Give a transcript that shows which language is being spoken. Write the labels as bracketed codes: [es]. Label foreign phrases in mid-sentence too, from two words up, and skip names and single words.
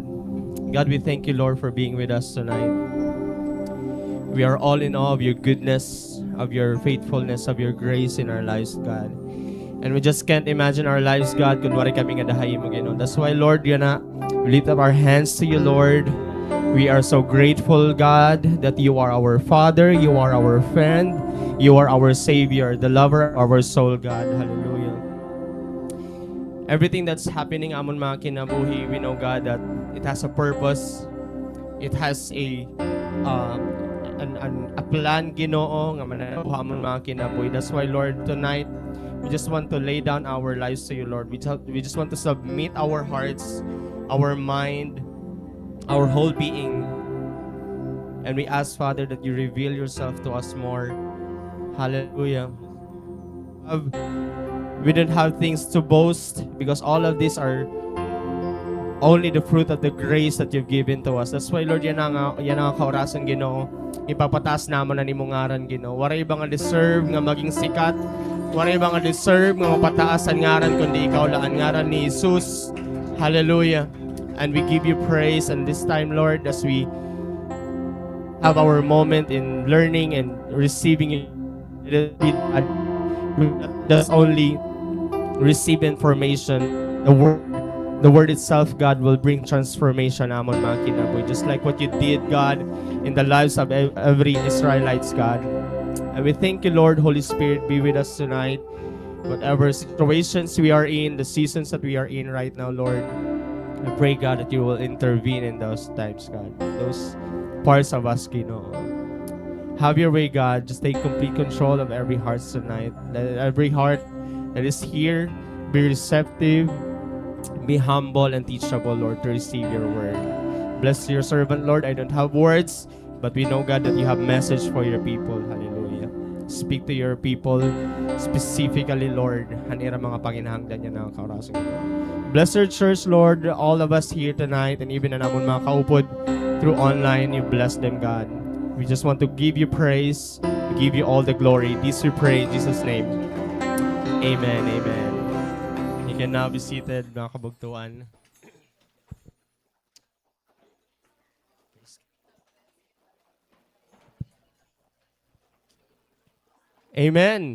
[en] God, we thank you, Lord, for being with us tonight. We are all in awe of your goodness, of your faithfulness, of your grace in our lives, God. And we just can't imagine our lives, God, [war] kung wari kami nga dahayin mo, Ginoon. [en] That's why, Lord, we lift up our hands to you, Lord. We are so grateful, God, that you are our Father, you are our friend, you are our Savior, the lover of our soul, God. Hallelujah. Everything that's happening [war] amon mga kinabuhi, [en] we know, God, that it has a purpose. It has a plan, [war] Ginoo, nga manabuha amon mga kinabuhi. [en] That's why, Lord, tonight we just want to lay down our lives to you, Lord. We just want to submit our hearts, our mind, our whole being. And we ask, Father, that you reveal yourself to us more. Hallelujah. We don't have things to boast because all of these are only the fruit of the grace that you've given to us. That's why, [war] Lord, yan ang kaurasan, Ginoo. Ipapataas naman na ni mong ngaran, Ginoo. Waray ba nga deserve nga maging sikat? Waray ba nga deserve nga mapataas ang ngaran kundi ikaw laan ngaran ni Jesus. [en] Hallelujah. And we give you praise. And this time, Lord, as we have our moment in learning and receiving it, we just only receive information. The word itself, God, will bring transformation [war] amon mga kinabuhi. [en] Just like what you did, God, in the lives of every Israelites, God. And we thank you, Lord. Holy Spirit, be with us tonight. Whatever situations we are in, the seasons that we are in right now, Lord. I pray, God, that you will intervene in those times, God. Those parts of us, Ginoo. Have your way, God. Just take complete control of every heart tonight. Let every heart that is here be receptive, be humble and teachable, Lord, to receive your word. Bless your servant, Lord. I don't have words, but we know, God, that you have message for your people. Hallelujah. Speak to your people specifically, Lord. [war] Hanira mga panginahanglan niya na kaurasan. [en] Bless your church, Lord. All of us here tonight and even [war] na namon mga kaupod [en] through online, you bless them, God. We just want to give you praise, give you all the glory. This we pray in Jesus' name. Amen, amen. You can now be seated, [war] mga kabugtuan. [en] Amen.